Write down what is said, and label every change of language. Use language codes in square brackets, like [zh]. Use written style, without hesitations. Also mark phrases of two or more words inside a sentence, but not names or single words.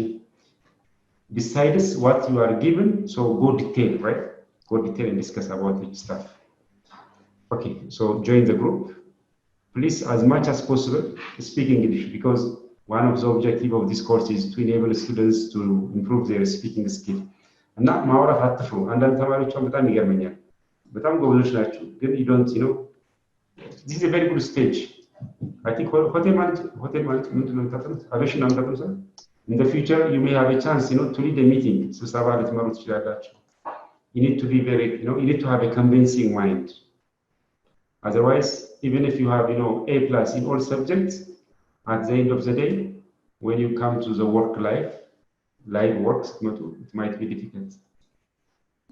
[en] Besides what you are given, so go detail, right? Go detail and discuss about each stuff. Okay, so join the group. Please, as much as possible, speak English, because one of the objectives of this course is to enable students to improve their speaking skill. And not [am] ማውራት አትፍሩ። አንዳንድ ተማሪዎች በጣም ይገርመኛል። በጣም ጎበዞች ናቸው፣ ግን [en] you don't, this is a very good stage. I think hotel management [am] ምንድን ነው የምታጠኑት? አቪዬሽን ነው የምታጠኑት? [en] In the future, you may have a chance, to lead a meeting. You need to be very, you need to have a convincing mind. Otherwise, even if you have, A+ in all subjects, at the end of the day, when you come to the work life works, it might be difficult.